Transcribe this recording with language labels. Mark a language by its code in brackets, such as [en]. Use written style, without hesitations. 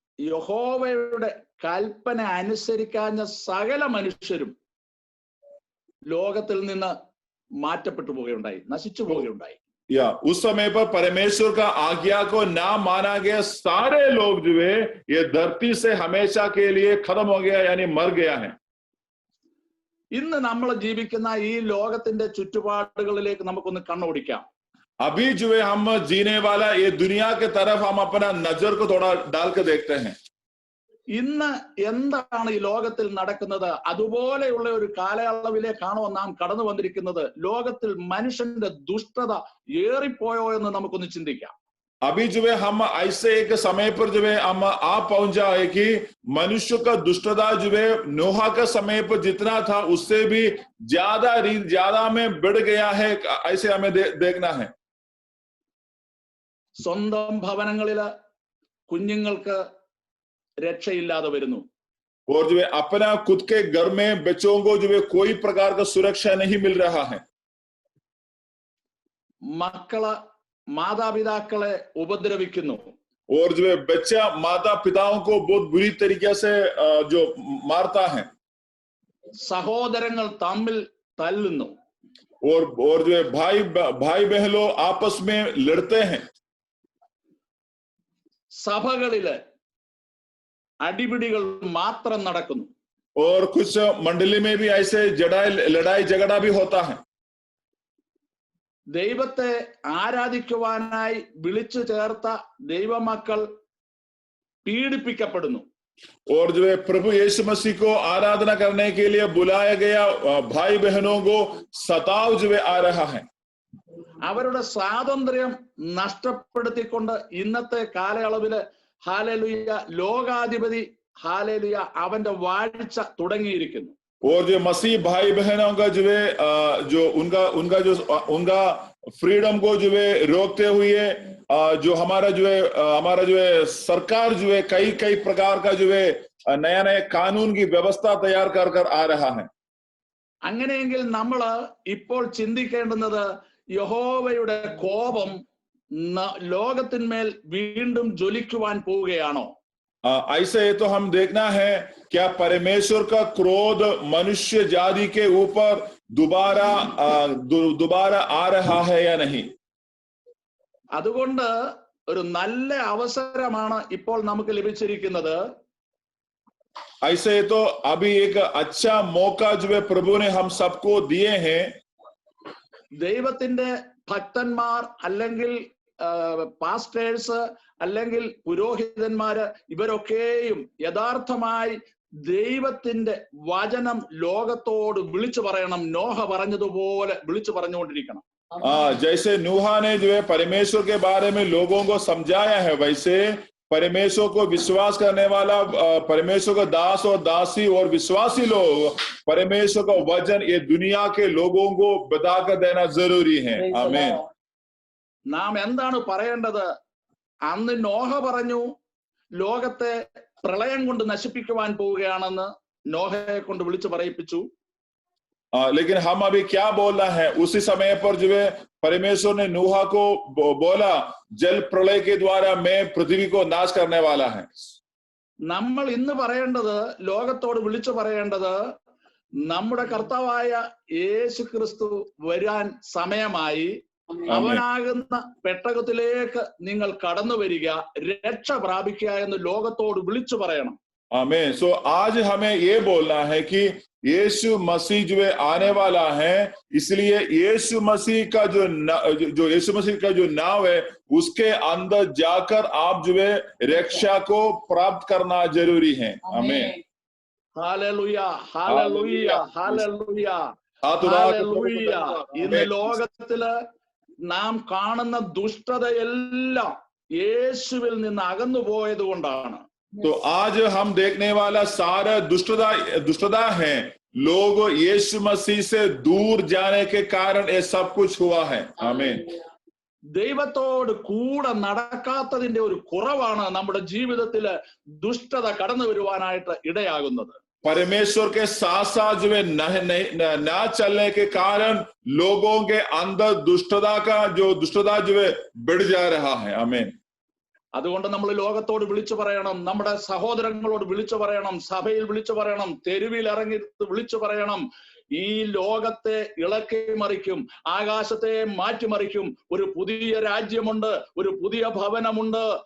[ml] യഹോവയുടെ കൽപ്പന അനുസരിക്കാഞ്ഞ സകല മനുഷ്യരും ലോകത്തിൽ നിന്ന് മാറ്റപ്പെട്ടു പോവുകയുണ്ടായി, നശിച്ചു പോവുകയുണ്ടായി. [hi] या उस समय पर परमेश्वर का आज्ञा को ना माना गया सारे लोग जो है ये धरती से हमेशा के लिए खत्म हो गया, यानी मर गया है. [ml] ഇന്ന് നമ്മൾ ജീവിക്കുന്ന ഈ ലോകത്തിന്റെ ചുറ്റുപാടുകളിലേക്ക് നമുക്കൊന്ന് കണ്ണോടിക്കാം. [hi] अभी जो है हम जीने वाला ये दुनिया के तरफ हम अपना नजर को थोड़ा डाल कर देखते हैं. [ml] ഇന്ന് എന്താണ് ഈ ലോകത്തിൽ നടക്കുന്നത്? അതുപോലെയുള്ള ഒരു കാലയളവിലേക്കാണോ നാം കടന്നു വന്നിരിക്കുന്നത്? ലോകത്തിൽ മനുഷ്യന്റെ ദുഷ്ടത ഏറിപ്പോയോ എന്ന് നമുക്കൊന്ന് ചിന്തിക്കാം. [hi] अभी जो है हम ऐसे एक समय पर जो है हम आप पहुंच जाए कि मनुष्य का दुष्टता जो है नोहा का समय पर जितना था उससे भी ज्यादा में बढ़ गया है, ऐसे हमें देखना है. [ml] സ്വന്തം ഭവനങ്ങളില് കുഞ്ഞുങ്ങൾക്ക് രക്ഷയില്ലാതെ വരുന്നു. [hi] और जो है अपना खुद के घर में बच्चों को जो है कोई प्रकार का सुरक्षा नहीं मिल रहा है. [ml] മക്കള് മാതാപിതാക്കളെ ഉപദ്രവിക്കുന്നു. [hi] और जो है बच्चा माता पिताओं को बहुत बुरी तरीके से जो मारता है. [ml] സഹോദരങ്ങൾ തമ്മിൽ തല്ലുന്നു. [hi] और जो है भाई बहनों आपस में लड़ते हैं. [ml] സഭകളില് അടിപിടികൾ മാത്രം നടക്കുന്നു. [hi] और कुछ मंडली में भी ऐसे लड़ाई झगड़ा भी होता है. [ml] ദൈവത്തെ ആരാധിക്കുവാനായി വിളിച്ചു ചേർത്ത ദൈവമക്കൾ പീഡിപ്പിക്കപ്പെടുന്നു. [hi] और जो है प्रभु यीशु मसीह को आराधना करने के लिए बुलाया गया भाई बहनों को सताव जो है आ रहा है. [ml] അവരുടെ സ്വാതന്ത്ര്യം നഷ്ടപ്പെടുത്തിക്കൊണ്ട് ഇന്നത്തെ കാലയളവില് ഹാലേലുയ ലോകാധിപതി ഹാലേലുയ അവന്റെ വാഴ്ച തുടങ്ങിയിരിക്കുന്നു. [hi] और जो मसीह भाई बहनों का जो है जो उनका फ्रीडम को जो है रोकते हुए जो हमारा जो है सरकार जो है कई प्रकार का जो है नया कानून की व्यवस्था तैयार कर आ रहा है. [ml] അങ്ങനെയെങ്കിൽ നമ്മൾ ഇപ്പോൾ ചിന്തിക്കേണ്ടുന്നത് യഹോവയുടെ കോപം ലോകത്തിന്മേൽ വീണ്ടും ജ്വലിക്കുവാൻ പോവുകയാണോ? [hi] ऐसे तो हम देखना है क्या परमेश्वर का क्रोध मनुष्य जाति के ऊपर दोबारा आ रहा है या नहीं. [ml] അതുകൊണ്ട് ഒരു നല്ല അവസരമാണ് ഇപ്പോൾ നമുക്ക് ലഭിച്ചിരിക്കുന്നത്. [hi] ऐसे तो अभी एक अच्छा मौका जो है प्रभु ने हम सबको दिए हैं. [ml] ദൈവത്തിന്റെ ഭക്തന്മാർ അല്ലെങ്കിൽ പാസ്റ്റേഴ്സ് അല്ലെങ്കിൽ പുരോഹിതന്മാര് ഇവരൊക്കെയും യഥാർത്ഥമായി ദൈവത്തിന്റെ വചനം ലോകത്തോട് വിളിച്ചു പറയണം. നോഹ പറഞ്ഞതുപോലെ വിളിച്ചു പറഞ്ഞുകൊണ്ടിരിക്കണം. [hi] जैसे नूहा ने जो है परमेश्वर के बारे में लोगों को समझाया है, वैसे परमेश्वर को विश्वास करने वाला परमेश्वर का दास और दासी और विश्वासी लोग परमेश्वर का वचन ये दुनिया के लोगों को बताकर देना जरूरी है. आमीन. [ml] നാം എന്താണ് പറയേണ്ടത്? അന്ന് നോഹ പറഞ്ഞു ലോകത്തെ പ്രളയം കൊണ്ട് നശിപ്പിക്കുവാൻ പോവുകയാണെന്ന് നോഹയെ കൊണ്ട് വിളിച്ചു പറയിപ്പിച്ചു. [hi] लेकिन हम अभी क्या बोलना है? उसी समय पर जो है परमेश्वर ने नूहा को बोला जल प्रलय के द्वारा मैं पृथ्वी को नाश करने वाला है. [ml] നമ്മൾ ഇന്ന് പറയേണ്ടത്, ലോകത്തോട് വിളിച്ചു പറയേണ്ടത്, നമ്മുടെ കർത്താവായ യേശു ക്രിസ്തു വരാൻ സമയമായി. അവനാകുന്ന പെട്ടകത്തിലേക്ക് നിങ്ങൾ കടന്നു വരിക, രക്ഷ പ്രാപിക്കുക എന്ന് ലോകത്തോട് വിളിച്ചു പറയണം. [hi] आमीन. सो आज हमें ये बोलना है कि यीशु मसीह जो है आने वाला है, इसलिए यीशु मसीह का जो यीशु मसीह का जो नाम है उसके अंदर जाकर आप जो है रक्षा को प्राप्त करना जरूरी है. आमीन. Hallelujah, hallelujah, hallelujah, hallelujah. [ml] ഇന്ന് ലോകത്തില് നാം കാണുന്ന ദുഷ്ടതയെല്ലാം യേശുവിൽ നിന്ന് അകന്നു പോയത് കൊണ്ടാണ്. [hi] तो आज हम देखने वाला सारा दुष्टता है, लोग यीशु मसीह से दूर जाने के कारण ये सब कुछ हुआ है. आमीन. [ml] ദൈവത്തോട് കൂടെ നടക്കാത്തതിന്റെ ഒരു കുറവാണ് നമ്മുടെ ജീവിതത്തില് ദുഷ്ടത കടന്നു വരുവാനായിട്ട് ഇടയാകുന്നത്. [hi] परमेश्वर के साथ साथ जो है ना चलने के कारण लोगों के अंदर दुष्टता जो है बढ़ जा रहा है. आमीन. [ml] അതുകൊണ്ട് നമ്മൾ ലോകത്തോട് വിളിച്ചു പറയണം, നമ്മുടെ സഹോദരങ്ങളോട് വിളിച്ചു പറയണം, സഭയിൽ വിളിച്ചു പറയണം, തെരുവിൽ ഇറങ്ങി വിളിച്ചു പറയണം. ഈ ലോകത്തെ ഇളക്കി മറിക്കും, ആകാശത്തെ മാറ്റിമറിക്കും. ഒരു പുതിയ രാജ്യമുണ്ട്, ഒരു പുതിയ ഭവനമുണ്ട്.